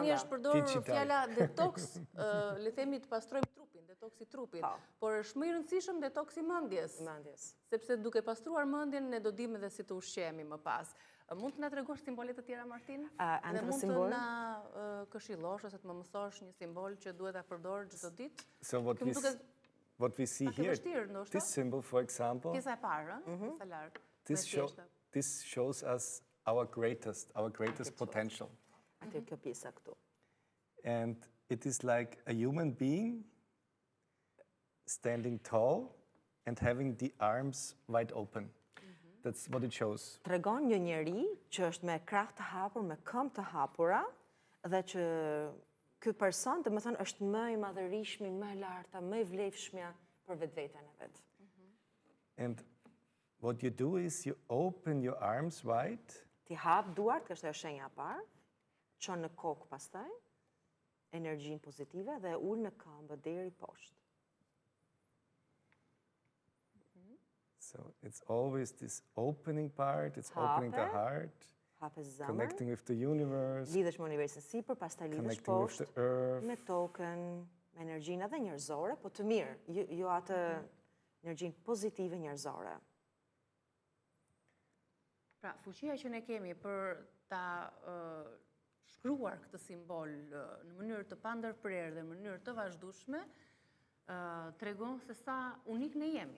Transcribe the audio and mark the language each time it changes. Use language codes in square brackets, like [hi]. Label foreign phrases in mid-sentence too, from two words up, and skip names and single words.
[sq] Tani është përdorur fjala detoks, le themi të pastrojmë trupin, detoksi trupit, por është më i rëndësishëm detoksi mendjes. Sepse duke pastruar mendjen ne do dimë edhe si të ushqehemi më pas. Mund të na tregosh simbolet të tjera, Martin? Dhe mund të na këshillosh ose të më mësosh një simbol që duhet ta përdor çdo ditë? [en] So what we see here, this symbol, for example, this shows us our greatest potential. And it is like a human being standing tall and having the arms wide open. That's what it shows. [sq] Tregon një njeri që është me krah të hapur, me këmbë të hapura, dhe që ky person, domethënë, është më i madhërisht, më e larta, më i vlefshmja, për vetveten e vet. [en] And what you do is you open your arms wide, [sq] Ti hap duart, kjo është ajo shenja e parë, çon në kokë pastaj, energjinë pozitive dhe ul në këmbë deri poshtë. [en] so it's always this opening part, it's opening the [sq] Hape. [en] heart, [sq] Hape zemrën, [en] connecting with the universe, [sq] lidhesh me universin sipër, pastaj lidhesh [en] connecting with the [sq] poshtë, [en] earth. [sq] me tokën, me energjinë edhe njerëzore, po të mirë, jo atë energjinë pozitive njerëzore. Pra, fuqia që ne kemi për ta shkruar këtë simbol në mënyrë të pandërprerë dhe në mënyrë të vazhdueshme, tregon se sa unik ne jemi.